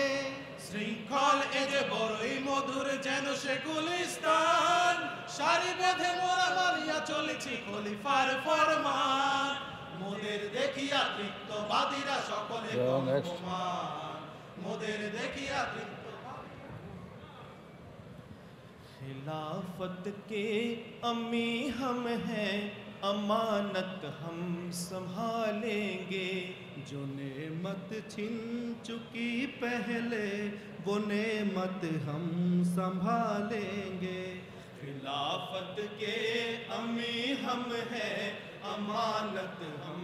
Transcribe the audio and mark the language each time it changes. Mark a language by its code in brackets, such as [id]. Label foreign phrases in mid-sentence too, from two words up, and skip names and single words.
[bn] শৃঙ্খল এ যে বড়ই মধুর যেন সে গুলিস্তান, সারি বেঁধে মোরা মানিয়া চলেছি খলিফার ফরমান. মোদের দেখিয়া তৃপ্তবাদীরা সকলে কম্পমান, মোদের দেখিয়া [ur] خلافت کے امی ہم ہیں، امانت ہم سنبھالیں گے، جو نعمت چھن چکی پہلے وہ نعمت ہم سنبھالیں گے، خلافت کے امی ہم ہیں، امانت ہم